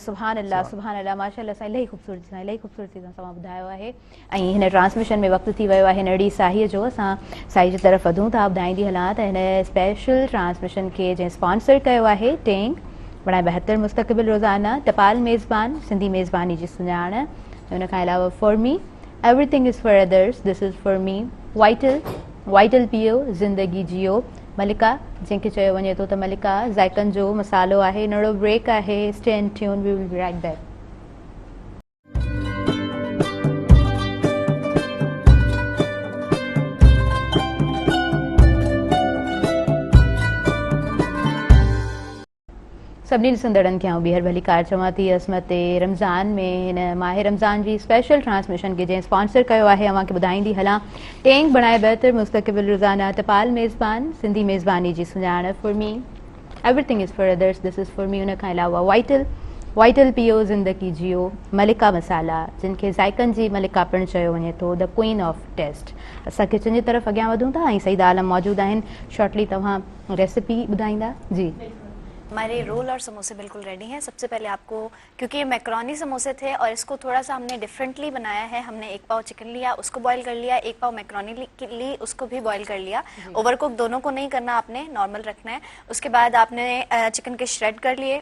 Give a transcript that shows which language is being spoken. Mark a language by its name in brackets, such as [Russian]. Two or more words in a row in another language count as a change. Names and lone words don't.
[Arabic] سبحان الله سبحان الله ما شاء الله [Sindhi] साईं इलाही ख़ूबसूरती सां तव्हां ॿुधायो आहे। ऐं हिन ट्रांसमिशन में वक़्तु थी वियो आहे नड़ी साहीअ जो। असां साईं जी तरफ़ वधूं था। ॿुधाईंदी हलां त हिन [English] special transmission [Sindhi] खे जंहिं स्पॉन्सर कयो आहे टेंग बणाए 72 मुस्तक़बिल रोज़ाना टपाल मेज़बान सिंधी मेज़बानी जी सुञाण। हुन खां अलावा [English] for me everything is for others this is for me [Sindhi] वाइटल पियो ज़िंदगी जियो मलिका जंहिंखे चयो वञे थो त मलिका ज़ाइकनि जो मसालो आहे। नड़ो ब्रेक आहे। [English] stay and tune we will be right back. [Sindhi] सभिनी ॾिसंदड़नि खे ॿीहर भली कार चवां थी असमत रमज़ान में हिन माह रमज़ान जी [English] special transmission [Sindhi] खे जंहिं स्पॉन्सर कयो आहे अव्हांखे ॿुधाईंदी हलां टेंग बणाए 72 मुस्तक़बिल रोज़ाना टपाल मेज़बान सिंधी मेज़बानी जी सुञाण। [English] for me everything is for others this is for me. [Sindhi] हुन खां अलावा वाइटल पियो ज़िंदगी जियो मलिका मसाला जिनखे ज़ाइकनि जी मलिका पिणु चयो वञे थो [English] the queen of taste. [Sindhi] असां किचन जी तरफ़ अॻियां वधूं था ऐं सईद आलम मौजूदु आहिनि। शॉर्टली तव्हां रेसिपी ॿुधाईंदा जी। [Urdu] ہمارے رول اور سموسے بالکل ریڈی ہیں۔ سب سے پہلے آپ کو، کیونکہ یہ میکرونی سموسے تھے اور اس کو تھوڑا سا ہم نے ڈفرینٹلی بنایا ہے، ہم نے ایک پاؤ چکن لیا اس کو بوائل کر لیا، ایک پاؤ میکرونی لی اس کو بھی بوائل کر لیا. اوورکک دونوں کو نہیں کرنا، آپ نے نارمل رکھنا ہے۔ اس کے بعد آپ نے چکن کے شریڈ کر لیے.